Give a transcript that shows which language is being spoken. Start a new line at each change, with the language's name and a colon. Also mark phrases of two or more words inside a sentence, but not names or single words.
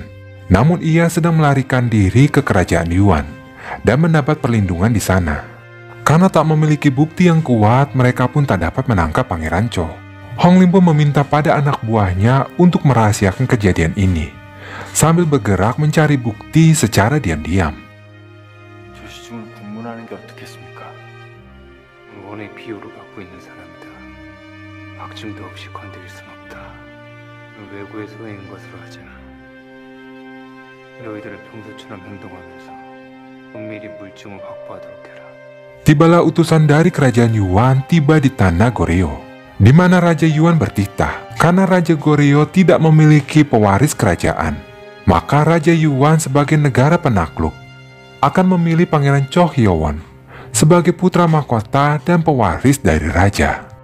Indonesian: Namun ia sedang melarikan diri ke kerajaan Yuan dan mendapat perlindungan di sana. Karena tak memiliki bukti yang kuat, mereka pun tak dapat menangkap Pangeran Cho. Hong Lim pun meminta pada anak buahnya untuk merahasiakan kejadian ini, sambil bergerak mencari bukti secara diam-diam.
Korean: 조시중을 국문하는 게 어떻겠습니까? 원의 비호를 갖고 있는 사람이다. 확증도 없이 건드릴 순 없다. 외구의 소행인 것으로 하자. 너희들은 평소처럼 행동하면서 은밀히 물증을 확보하도록 해라.
Indonesian: Tibalah utusan dari kerajaan Yuan tiba di tanah Goryeo, di mana Raja Yuan bertitah. Karena Raja Goryeo tidak memiliki pewaris kerajaan, maka Raja Yuan sebagai negara penakluk akan memilih Pangeran Cho Hyowon sebagai putra mahkota dan pewaris dari raja.